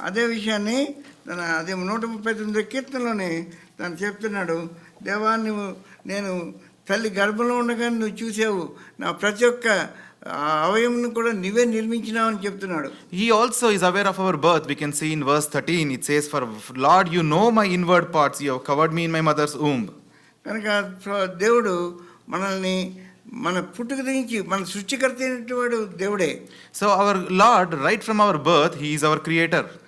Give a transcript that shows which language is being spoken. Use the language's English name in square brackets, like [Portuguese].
[Telugu] అదే విషయాన్ని అదే 139 కీర్తనలోనే తను చెప్తున్నాడు, దేవా నేను తల్లి గర్భంలో ఉండగా నువ్వు చూసావు, నా ప్రతి ఒక్క అవయమును కూడా నువ్వే నిర్మించినావు అని చెప్తున్నాడు. [English] He also is aware of our birth. We can see in verse 13, it says, for Lord, you know my inward parts, you have covered me in my mother's womb. [Telugu] కనుక దేవుడు మనల్ని మన పుట్టుక నుంచి మన సృష్టికర్త అయినటువంటి దేవుడే. [English] So our Lord, right from our birth, he is our creator.